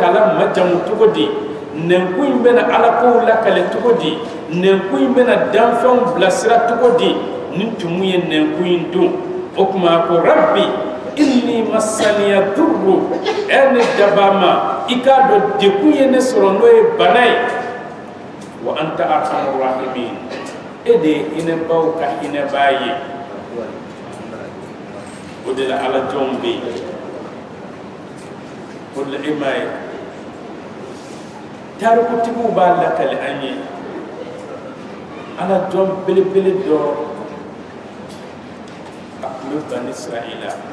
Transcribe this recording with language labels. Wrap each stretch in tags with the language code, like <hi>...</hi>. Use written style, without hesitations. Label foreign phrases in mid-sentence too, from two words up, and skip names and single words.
<bm>Taala majamu cogo di nɛnkun in bɛna ala kow lakale cogo di nɛnkun in bɛna danfɛnw bilasira cogo di ni tumu ye nɛnkun in dun o kuma ko</bm> <ar>ربي إني مسني الضر</ar> <bm>ne dabama i k'a dɔn dekun ye ne sɔrɔ n'o ye bana ye</bm> <ar>وأنت أرحم الراحمين</ar> <bm>e de ye hinɛbaw ka hinɛba ye o de la ala jɔnw bɛ yen o de la e m'a ye tarikutigiw b'a lakali an ye ala jɔn belebele dɔ a tun bɛ Bani Israila</bm>